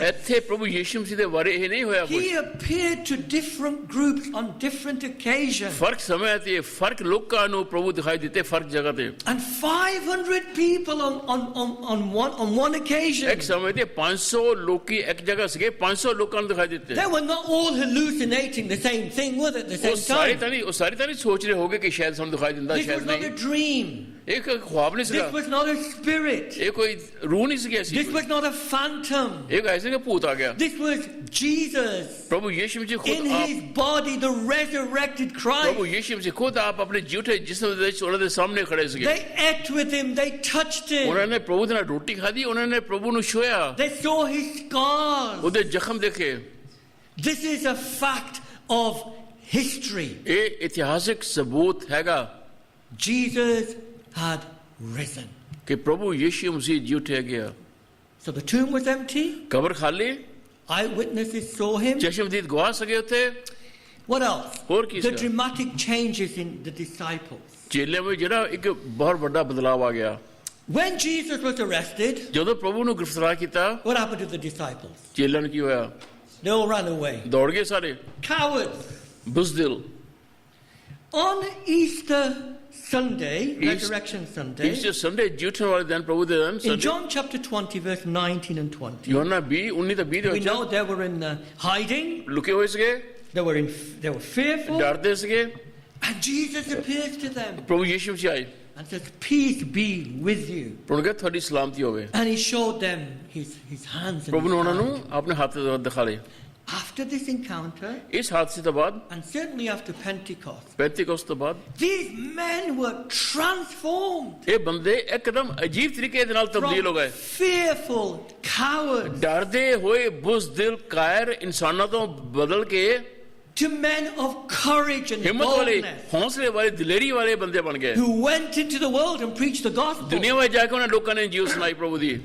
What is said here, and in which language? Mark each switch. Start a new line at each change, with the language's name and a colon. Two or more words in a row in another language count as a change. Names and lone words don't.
Punjabi: ਇੱਥੇ ਪ੍ਰਭੂ ਯਿਸੂ ਮਸੀਹ ਦੇ ਬਾਰੇ ਇਹ ਨਹੀਂ ਹੋਇਆ ਕੁਝ
English: He appeared to different groups on different occasions.
Punjabi: ਫਰਕ ਸਮੇਂ ਤੇ ਫਰਕ ਲੋਕਾਂ ਨੂੰ ਪ੍ਰਭੂ ਦਿਖਾਈ ਦਿੱਤੇ ਫਰਕ ਜਗ੍ਹਾ ਤੇ
English: And 500 people on one occasion.
Punjabi: ਇੱਕ ਸਮੇਂ ਤੇ 500 ਲੋਕੀ ਇੱਕ ਜਗ੍ਹਾ ਸੀਗੇ 500 ਲੋਕਾਂ ਨੂੰ ਦਿਖਾਈ ਦਿੱਤੇ
English: They were not all hallucinating the same thing, were they, at the
Punjabi: ਉਹ
English: same
Punjabi: ਸਾਰੇ
English: time?
Punjabi: ਤਾਂ ਨਹੀਂ ਸੋਚ ਰਹੇ ਹੋਗੇ ਕਿ ਸ਼ਾਇਦ ਸਾਨੂੰ ਦਿਖਾਈ ਦਿੰਦਾ
English: This was
Punjabi: ਸ਼ਾਇਦ
English: not a
Punjabi: ਨਹੀਂ
English: dream.
Punjabi: ਇਹ ਕੋਈ ਖੁਆਬ ਨਹੀਂ
English: This
Punjabi: ਸੀਗਾ
English: was not a spirit.
Punjabi: ਇਹ ਕੋਈ ਰੂਹ ਨਹੀਂ ਸੀਗੀ ਐਸੀ
English: This was not a phantom.
Punjabi: ਇਹ ਐਸੇ ਕਿ ਭੂਤ ਆ ਗਿਆ
English: This was Jesus
Punjabi: ਪ੍ਰਭੂ ਯਿਸੂ ਮਸੀਹ
English: in
Punjabi: ਖੁਦ ਆਪ
English: his body, the resurrected
Punjabi: ਪ੍ਰਭੂ
English: Christ.
Punjabi: ਯਿਸੂ ਮਸੀਹ ਖੁਦ ਆਪ ਆਪਣੇ ਜਿਉਠੇ ਜਿਸਮ ਦੇ ਵਿੱਚ ਉਹਨਾਂ ਦੇ ਸਾਹਮਣੇ ਖੜੇ ਸੀਗੇ
English: They ate with him, they touched
Punjabi: ਉਹਨਾਂ
English: him,
Punjabi: ਨੇ ਪ੍ਰਭੂ ਦੇ ਨਾਲ ਰੋਟੀ ਖਾਧੀ ਉਹਨਾਂ ਨੇ ਪ੍ਰਭੂ ਨੂੰ ਛੂਇਆ
English: they saw his scars.
Punjabi: ਉਹਦੇ ਜ਼ਖਮ ਦੇਖੇ
English: This is a fact of history.
Punjabi: ਇਹ ਇਤਿਹਾਸਿਕ ਸਬੂਤ ਹੈਗਾ
English: Jesus had risen.
Punjabi: ਕਿ ਪ੍ਰਭੂ ਯਿਸੂ ਮਸੀਹ ਜਿਉਠਿਆ ਗਿਆ
English: So the tomb was empty.
Punjabi: ਕਬਰ ਖਾਲੀ
English: Eyewitnesses saw him.
Punjabi: ਚਸ਼ਮਦੀਦ ਗਵਾਹ ਸਕੇ ਉੱਥੇ
English: What else?
Punjabi: ਹੋਰ ਕੀ
English: The
Punjabi: ਸੀਗਾ?
English: dramatic changes in the disciples.
Punjabi: ਚੇਲਿਆਂ ਵਿੱਚ ਜਿਹੜਾ ਇੱਕ ਬਹੁਤ ਵੱਡਾ ਬਦਲਾਅ ਆ ਗਿਆ
English: When Jesus was arrested,
Punjabi: ਜਦੋਂ ਪ੍ਰਭੂ ਨੂੰ ਗ੍ਰਿਫਤਾਰ ਕੀਤਾ
English: what happened to the disciples?
Punjabi: ਚੇਲਿਆਂ ਨੂੰ ਕੀ ਹੋਇਆ
English: They all ran away.
Punjabi: ਦੌੜ ਗਏ ਸਾਰੇ
English: Cowards.
Punjabi: ਬੁਜ਼ਦਿਲ
English: On Easter Sunday, Resurrection Sunday,
Punjabi: ਈਸਟਰ ਸੰਡੇ ਜੂਠਨ ਵਾਲੇ ਦਿਨ ਪ੍ਰਭੂ ਦੇ ਦਿਨ
English: in
Punjabi: संडे
English: John chapter 20, verse 19 and 20,
Punjabi: यूहन्ना 20 19 ਤੇ 20 ਦੇ
English: we
Punjabi: ਵਿੱਚ
English: know they were in hiding,
Punjabi: ਲੁਕੇ ਹੋਏ ਸੀਗੇ
English: they were fearful,
Punjabi: ਡਰਦੇ ਸੀਗੇ
English: and Jesus appears to them
Punjabi: ਪ੍ਰਭੂ ਯੀਸ਼ੂ ਮਸੀਹ ਆਏ
English: and says, "Peace be with you."
Punjabi: ਉਹਨਾਂ ਕਹਿੰਦੇ ਤੁਹਾਡੀ ਸਲਾਮਤੀ ਹੋਵੇ
English: And he showed them his hands and
Punjabi: ਪ੍ਰਭੂ
English: his
Punjabi: ਨੇ ਉਹਨਾਂ
English: side.
Punjabi: ਨੂੰ ਆਪਣੇ ਹੱਥ ਦਿਖਾ ਲਏ
English: After this encounter,
Punjabi: ਇਸ ਹਾਦਸੇ ਤੋਂ ਬਾਅਦ
English: and certainly after Pentecost,
Punjabi: ਪੈਂਤੀਕੋਸਤ ਤੋਂ ਬਾਅਦ
English: these men were transformed
Punjabi: ਇਹ ਬੰਦੇ ਇੱਕਦਮ ਅਜੀਬ ਤਰੀਕੇ ਦੇ ਨਾਲ ਤਬਦੀਲ ਹੋ
English: from
Punjabi: ਗਏ
English: fearful cowards
Punjabi: ਡਰਦੇ ਹੋਏ ਬੁਜ਼ਦਿਲ ਕਾਇਰ ਇਨਸਾਨਾਂ ਤੋਂ ਬਦਲ ਕੇ
English: to men of courage and
Punjabi: ਹਿੰਮਤ ਵਾਲੇ
English: boldness
Punjabi: ਹੌਸਲੇ ਵਾਲੇ ਦਲੇਰੀ ਵਾਲੇ ਬੰਦੇ ਬਣ ਗਏ
English: who went into the world and preached the gospel.
Punjabi: ਦੁਨੀਆ ਵਿੱਚ ਜਾ ਕੇ ਉਹਨਾਂ ਲੋਕਾਂ ਨੇ ਜੀਵ ਸੁਣਾਈ ਪ੍ਰਭੂ ਦੀ